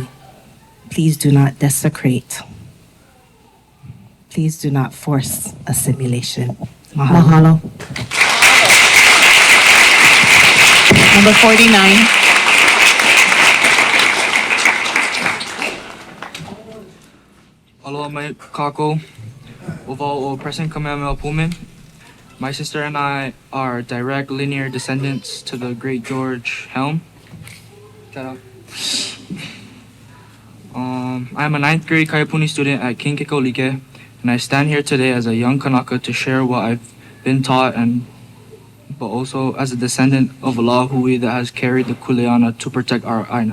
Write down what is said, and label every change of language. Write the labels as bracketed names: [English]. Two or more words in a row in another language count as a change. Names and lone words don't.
[English] Please do not desecrate. Please do not force assimilation. Mahalo. Number 49. [Hawaiian] Aloha mai kako, uvao o present Kamehameha Pullman. [English] My sister and I are direct linear descendants to the great George Helm. I'm a 9th grade Kaiapuni student at King Kekolike, and I stand here today as a young Kanaka to share what I've been taught, but also as a descendant of a Lahui that has carried the kuleana to protect our aina.